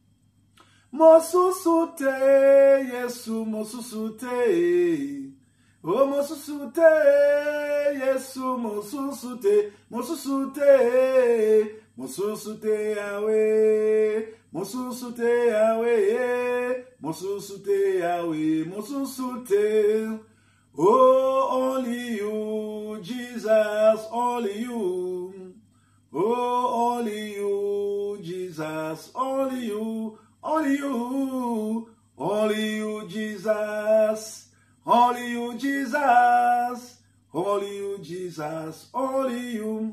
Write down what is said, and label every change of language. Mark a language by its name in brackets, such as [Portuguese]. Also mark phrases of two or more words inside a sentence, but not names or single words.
[Lingala] Mosusute, Yesu, mosusute. Oh, mosusute, Yesu, mosusute. Mosusute, mosusute, Yahweh. Mosusute, Yahweh. Mosusute, Yahweh, mosusute. [English] Oh, only you, Jesus, only you. Oh, only you, Jesus, only you, only you, only you, Jesus, only you, Jesus, only you, Jesus, only you.